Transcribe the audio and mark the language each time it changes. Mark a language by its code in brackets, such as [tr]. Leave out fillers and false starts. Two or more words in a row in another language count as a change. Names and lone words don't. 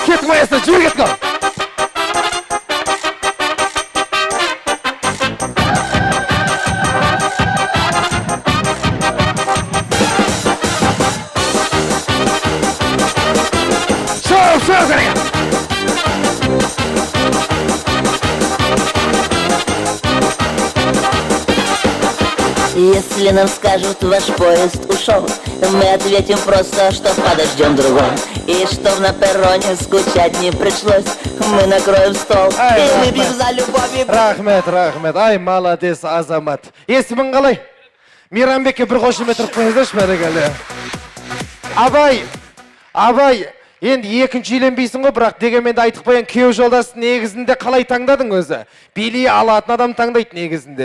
[kk] Кет майасы, жүр кет қал. Шоу, кәреген. [ru] Если нам скажут, ваш поезд ушел, мы ответим просто, что подождем другой. И чтоб на перроне скучать не пришлось, мы накроем стол и выпьем за любовь. [kk] Рахмет. Ай, молодец, азамат. Есімің қалай? Мейрамбекке бір қошемет ұрып қойыңыздаршы бәрекелді. Абай, енді екінші үйленбейсің ғой, бірақ дегенменде айтып қоян, күйеу жолдасын негізінде қалай таңдадың өзі? Билей алатын адам таңдайды негізінде.